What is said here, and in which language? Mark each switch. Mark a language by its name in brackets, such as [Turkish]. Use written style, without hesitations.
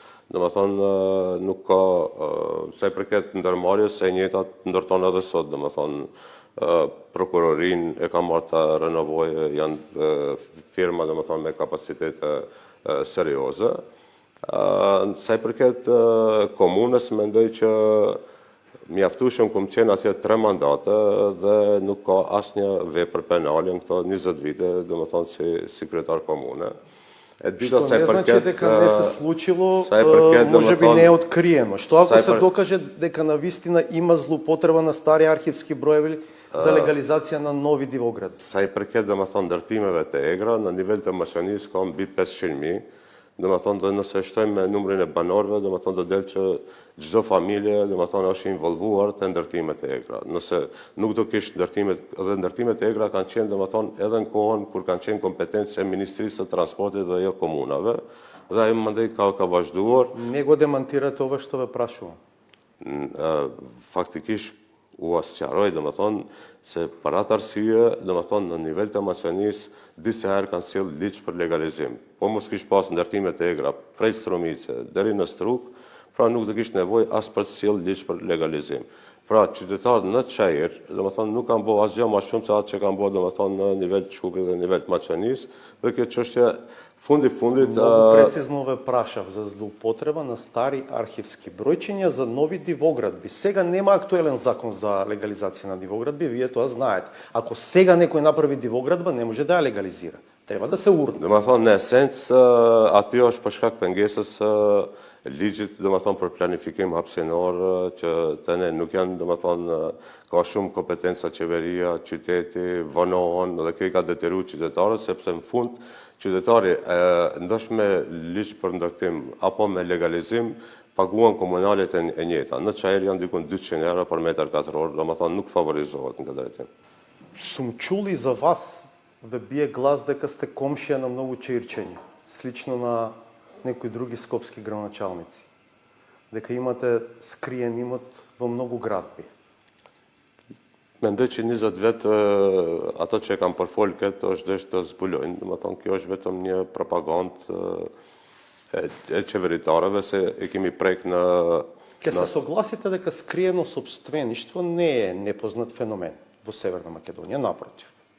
[Albanian] Domethënë nuk ka, sa i përket ndërmarrjes, e njëjta ndërton edhe sot, domethënë prokurorin e ka marrë të renovojë, janë firma domethënë me kapacitete serioze. Sa i përket komunës, mendoj që mjaftueshëm kum qenë atje 3 mandate dhe nuk ka asnjë vepër penale në këto 20 vite, domethënë si kryetar komune. [Macedonian] Што не значи дека не се случило, може би не е откриено. Што ако се докаже дека навистина има злоупотреба на стари архивски броеви за легализација на нови дивогради? [Albanian] Sa i përket domethënë ndërtimeve të egra, në nivel të Maqedonisë ka mbi 500.000. Domethënë dhe nëse shtojmë me numrin e banorëve, domethënë do del që çdo familje domethënë është involvuar te ndërtimet e egra. Nëse nuk do kish ndërtimet e egra kanë qenë domethënë edhe në kohën kur kanë qenë kompetencë e Ministrisë së Transportit dhe jo komunave, dhe ai mandej ka vazhduar. [Macedonian] Не го демонтирате ова што ве прашувам. [Albanian] Faktikisht u asqaroj, domethënë se për atë arsye, domethënë në nivel të Maqedonisë disa herë kanë sjell ligj për legalizim. Po mos kish pas ndërtimet e egra prej Strumice deri në Struk, Pra nuk do kishte nevojë as për të sjell ligj për legalizim. Pra qytetarët në Çajër, domethënë nuk kanë bërë asgjë më shumë se atë që kanë bërë domethënë në nivel të Shkuprit dhe nivel të Maqenisë, dhe kjo çështje fundit [Macedonian] Много прецизно ве прашав за злоупотреба на стари архивски бројчиња за нови дивоградби. Сега нема актуелен закон за легализација на дивоградби, вие тоа знаете. Ако сега некој направи дивоградба, не може да ја легализира. Треба да се урне. [Albanian] Domethënë në esencë aty është për shkak pengesës së ligjit, domethënë për planifikim hapësinor që tani nuk janë domethënë ka shumë kompetenca qeveria, qyteti, vonohen dhe kjo i ka detyruar qytetarët sepse në fund qytetari ndoshta me ligj për ndërtim apo me legalizim paguan komunalet e njëjta. Në Çajër janë diku 200 euro për metër katror, domethënë nuk favorizohet në këtë drejtim. [Macedonian] Сум чул и за вас да бие глас дека сте комшија на многу чаирчања, слично на некои други скопски градоначалници. Дека имате скриен имот во многу градби. [Albanian] Mendoj që 20 vjet ato që e kanë përfol këtë është desh të zbulojnë, domethënë kjo është vetëm një propagandë e qeveritarëve se e kemi prek në [Macedonian] Ке се согласите дека скриено собствеништво не е непознат феномен во Северна Македонија, напротив.